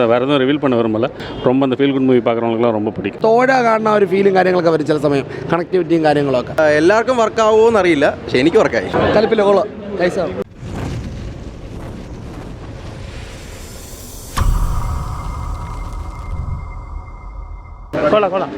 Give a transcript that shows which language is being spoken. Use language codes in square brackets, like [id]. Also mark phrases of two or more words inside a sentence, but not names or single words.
[ta] வேறு எதுவும் ரிவீல் பண்ண விரும்பல. ரொம்ப அந்த [en] feel good movie [ta] பார்க்குறவங்களுக்குலாம் ரொம்ப பிடிக்கும். [ml] തോഴ കാണുന്ന ഒരു ഫീലും കാര്യങ്ങളൊക്കെ വരും ചില സമയം, കണക്ടിവിറ്റിയും കാര്യങ്ങളൊക്കെ. എല്ലാവർക്കും വർക്കാവുമോ എന്നറിയില്ല, പക്ഷെ എനിക്ക് വർക്കായി. കലിപ്പില്ല കൊള്ളാം. കൊള്ളാം കൊള്ളാം.